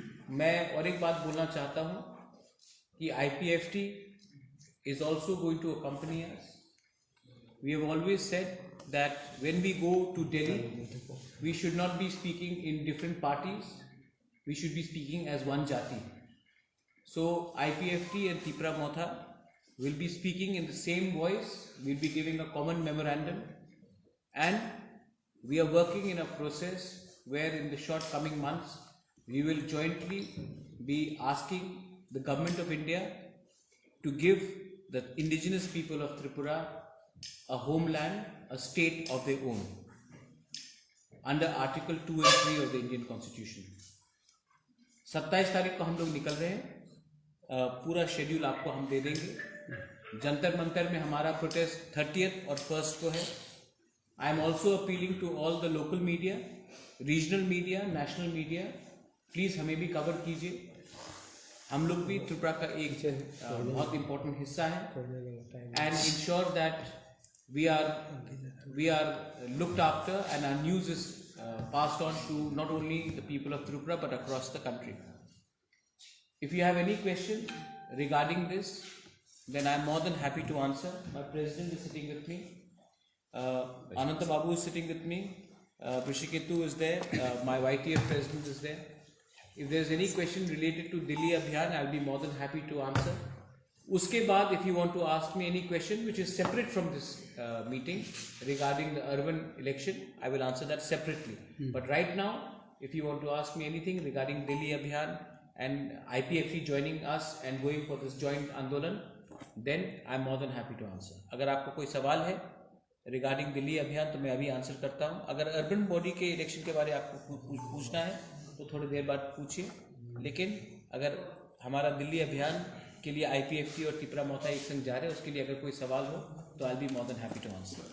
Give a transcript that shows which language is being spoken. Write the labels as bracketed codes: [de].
[hi] मैं और एक बात बोलना चाहता हूँ कि [en] IPFT is also going to accompany us. We have always said that when we go to Delhi, we should not be speaking in different parties. We should be speaking as one Jati. So IPFT and Tripura Motha will be speaking in the same voice. We'll be giving a common memorandum, and we are working in a process where in the short coming months we will jointly be asking the government of India to give the indigenous people of Tripura a homeland, a state of their own, under Article 2 and 3 of the Indian Constitution. [hi] 27 तारीख को हम लोग निकल रहे हैं। पूरा schedule आपको हम दे देंगे। जंतर मंतर में हमारा प्रोटेस्ट 30th और 1st को है। [en] I am also appealing to all the local media, regional media, national media, please [hi] हमें भी कवर कीजिए। हम लोग भी त्रिपुरा का एक बहुत इम्पोर्टेंट हिस्सा है [en] And ensure that we are looked after and our news is passed on to not only the people of Tripura but across the country. If you have any question regarding this, then I am more than happy to answer. My president is sitting with me. Ananta Babu is sitting with me. Prishiketu is there. My YTF president is there. If there is any question related to Delhi Abhiyan, I will be more than happy to answer. [hi] Uske baad, [en] if you want to ask me any question which is separate from this meeting regarding the urban election, I will answer that separately. But right now, if you want to ask me anything regarding Delhi Abhiyan and IPFT joining us and going for this joint Andolan, then I am more than happy to answer. [hi] अगर आपको कोई सवाल है regarding Delhi अभियान तो मैं अभी answer करता हूँ। अगर अर्बन बॉडी के इलेक्शन के बारे में आपको पूछना है तो थोड़ी देर बाद पूछिए, लेकिन अगर हमारा दिल्ली अभियान के लिए IPFT और त्रिपुरा मोर्चा एक संग जा रहे हैं, उसके लिए अगर कोई सवाल हो तो [en] I be more than happy to answer.